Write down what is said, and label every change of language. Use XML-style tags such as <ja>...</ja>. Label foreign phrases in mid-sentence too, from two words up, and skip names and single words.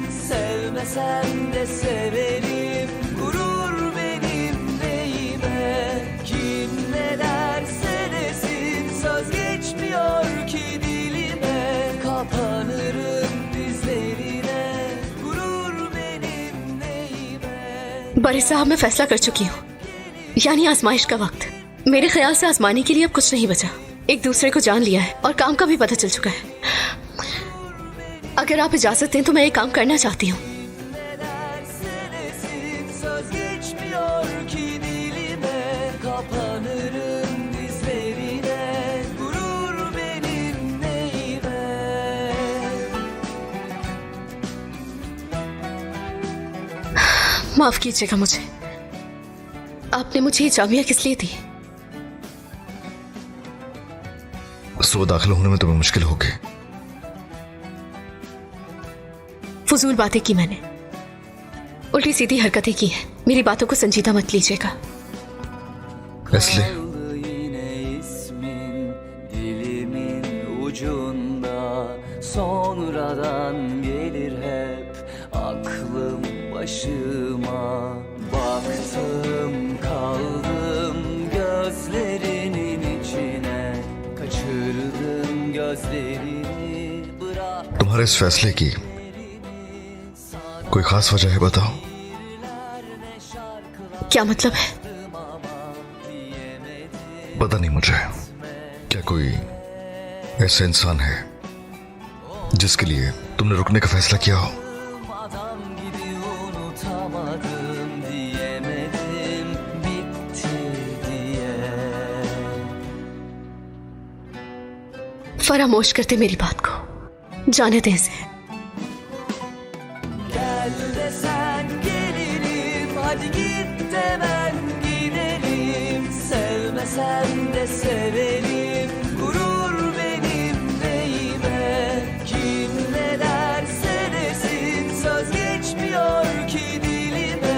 <tr>Sevmesen de severim, gurur benim neyime. Kim ne derse desin, söz geçmiyor ki dilime. Kapanırım dizlerine, gurur benim neyime.</tr> <hi>बड़े साहब, मैं फैसला कर चुकी हूँ, यानी आजमाइश का वक्त। मेरे ख्याल से आजमाने के लिए अब कुछ नहीं बचा। एक दूसरे को जान लिया है और काम का भी पता चल चुका है। अगर आप इजाजत दें तो मैं ये काम करना चाहती हूँ।</hi> <tr>Söz geçmiyor ki dilime, kapanırım dizlerine, gurur benim neyime.</tr> <hi>माफ कीजिएगा मुझे, आपने मुझे ये जामिया किस लिए दी? सुबह दाखिल होने में तुम्हें मुश्किल होगी। फजूल बातें की मैंने, उल्टी सीधी हरकतें की हैं। मेरी बातों को संजीदा मत लीजिएगा। इसलिए</hi> <tr>Kaldı yine ismin dilimin ucunda, sonradan gelir hep aklım başıma. Baktım kaldım gözlerinin içine, kaçırdım gözlerini, bırak.</tr> <hi>तुम्हारे इस फैसले की कोई खास वजह है, बताओ। क्या मतलब है? पता नहीं मुझे। क्या कोई ऐसा इंसान है जिसके लिए तुमने रुकने का फैसला किया हो?</hi> <tr>Adam gibi unutamadım, diyemedim bitti diye.</tr> <hi>फरामोश करते मेरी बात को, जाने दें इसे।</hi> <tr>Gel desen gelirim, hadi git hemen gidelim. Sevmesen de severim, gurur benim neyime. Kim ne derse desin, söz geçmiyor ki dilime.</tr>